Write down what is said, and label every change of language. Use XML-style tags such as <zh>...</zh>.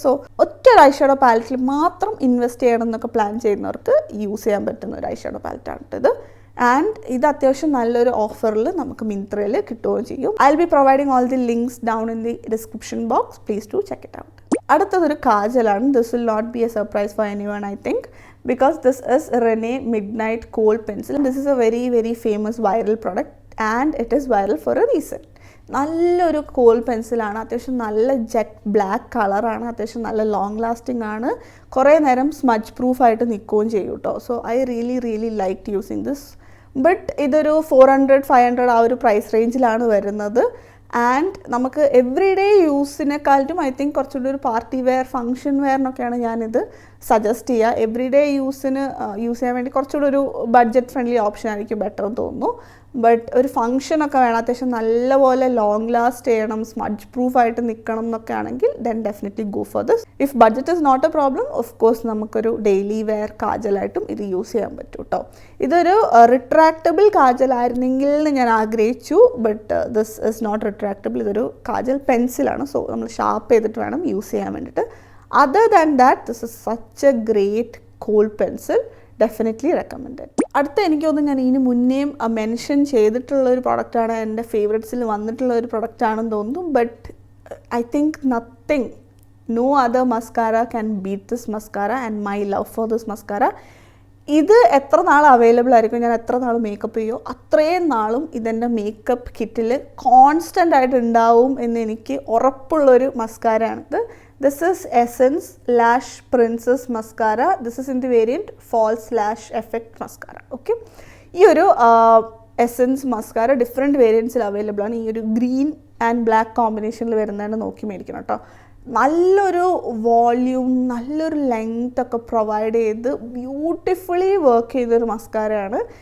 <ml>So ഒറ്റ I shadow പാലറ്റിൽ മാത്രം invest ചെയ്യണം എന്നൊക്കെ പ്ലാൻ ചെയ്യുന്നവർക്ക് യൂസ് ചെയ്യാൻ പറ്റുന്ന ഒരു ഐ ഷാഡോ പാലറ്റാണ് ഇത്. ആൻഡ് ഇത് അത്യാവശ്യം നല്ലൊരു ഓഫറിൽ നമുക്ക് മിന്ത്രയിൽ കിട്ടുകയും ചെയ്യും.</ml> <en>I will be providing all the links down in the description box. Please to check it out.</en> <ml>അടുത്തതൊരു കാജലാണ്.</ml> <en>This will not be a surprise for anyone I think, because this is René Midnight Kohl Pencil. This is a very very famous viral product and it is viral for a reason.</en> <ml>നല്ലൊരു call പെൻസിലാണ്. അത്യാവശ്യം നല്ല jet black കളറാണ്. അത്യാവശ്യം നല്ല long lasting ആണ്. കുറേ നേരം smudge പ്രൂഫായിട്ട് നിൽക്കുകയും ചെയ്യും കേട്ടോ.</ml> <en>So I really like using this.</en> <ml>But ഇതൊരു 400-500 ആ ഒരു പ്രൈസ് റേഞ്ചിലാണ് വരുന്നത്. ആൻഡ് നമുക്ക് എവറി ഡേ യൂസിനെക്കാളും ഐ തിങ്ക് കുറച്ചുകൂടി ഒരു പാർട്ടി വെയർ, ഫംഗ്ഷൻ വെയറിനൊക്കെയാണ് ഞാനിത് സജസ്റ്റ് ചെയ്യുക. എവറി ഡേ യൂസിന് യൂസ് ചെയ്യാൻ വേണ്ടി കുറച്ചുകൂടി ഒരു ബഡ്ജറ്റ് ഫ്രണ്ട്ലി ഓപ്ഷൻ ആയിരിക്കും ബെറ്റർ എന്ന് തോന്നുന്നു. ബട്ട് ഒരു ഫംഗ്ഷനൊക്കെ വേണം, അത്യാവശ്യം നല്ലപോലെ ലോങ് ലാസ്റ്റ് ചെയ്യണം, സ്മഡ്ജ് പ്രൂഫായിട്ട് നിൽക്കണം എന്നൊക്കെ ആണെങ്കിൽ</ml> <en>Then definitely go for this. If budget is not a problem,</en> <ml>of course നമുക്കൊരു ഡെയിലി വെയർ കാജലായിട്ടും ഇത് യൂസ് ചെയ്യാൻ പറ്റും കേട്ടോ. ഇതൊരു റിട്രാക്റ്റബിൾ കാജലായിരുന്നെങ്കിൽ എന്ന് ഞാൻ ആഗ്രഹിച്ചു,</ml> <en>But this is not retractable.</en> <ml>ഇതൊരു കാജൽ പെൻസിലാണ്. സോ നമ്മൾ ഷാർപ്പ് ചെയ്തിട്ട് വേണം യൂസ് ചെയ്യാൻ വേണ്ടിയിട്ട്.</ml> <en>Other than that, this is such a great Kohl pencil. Definitely recommended.</en> <ml>അടുത്ത എനിക്ക് തോന്നുന്നു ഞാൻ ഇതിന് മുന്നേയും മെൻഷൻ ചെയ്തിട്ടുള്ള ഒരു പ്രൊഡക്റ്റാണ്, എൻ്റെ ഫേവറേറ്റ്സിൽ വന്നിട്ടുള്ള ഒരു പ്രൊഡക്റ്റാണെന്ന് തോന്നുന്നു.</ml> <en>But I think nothing, no other mascara can beat this mascara and my love for this mascara.</en> <ml>ഇത് എത്ര നാൾ അവൈലബിൾ ആയിരിക്കും, ഞാൻ എത്ര നാൾ മേക്കപ്പ് ചെയ്യുമോ അത്രയും നാളും ഇതെൻ്റെ മേക്കപ്പ് കിറ്റിൽ കോൺസ്റ്റൻ്റ് ആയിട്ട് ഉണ്ടാവും എന്ന് എനിക്ക് ഉറപ്പുള്ളൊരു മസ്കാരയാണിത്.</ml> <en>This is Essence Lash Princess Mascara. This is in the variant False Lash Effect Mascara. Okay.</en> <ml>ഈ ഒരു എസൻസ് മസ്കാര ഡിഫറെൻറ്റ് വേരിയൻസിൽ അവൈലബിൾ ആണ്. ഈ ഒരു ഗ്രീൻ ആൻഡ് ബ്ലാക്ക് കോമ്പിനേഷനിൽ വരുന്നതാണ് നോക്കി മേടിക്കണം കേട്ടോ. നല്ലൊരു വോള്യൂം, നല്ലൊരു ലെങ്ത് ഒക്കെ പ്രൊവൈഡ് ചെയ്ത് ബ്യൂട്ടിഫുള്ളി വർക്ക് ചെയ്തൊരു മസ്കാരയാണ്.</ml>